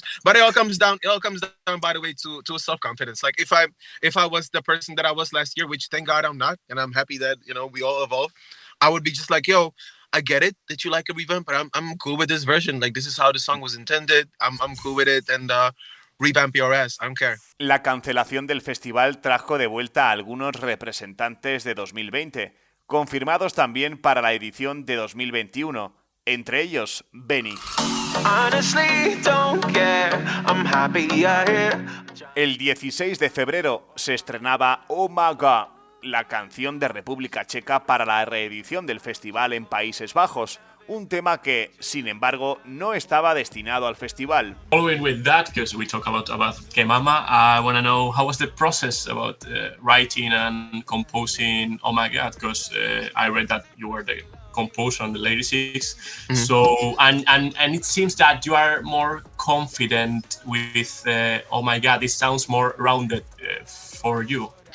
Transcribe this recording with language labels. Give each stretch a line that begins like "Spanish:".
English: But it all comes down, by the way, to self-confidence. Like if I was the person that I was last year, which thank God I'm not, and I'm happy that we all evolve, I would be just like, yo, I get it that you like a revamp, but I'm cool with this version. Like, this is how the song was intended. I'm cool with it, and revamp your ass. I don't care.
Spanish: La cancelación del festival trajo de vuelta a algunos representantes de 2020, confirmados también para la edición de 2021, entre ellos Benny. El 16 de febrero se estrenaba Oh My God, la canción de República Checa para la reedición del festival en Países Bajos, un tema que, sin embargo, no estaba destinado al festival.
English: Following with that, because we talk a lot about Que Mama, I want to know how was the process about writing and composing Oh My God, because I read that you were the composer on the Lady6. Mm-hmm. So, and it seems that you are more confident with Oh My God, it sounds more rounded for you.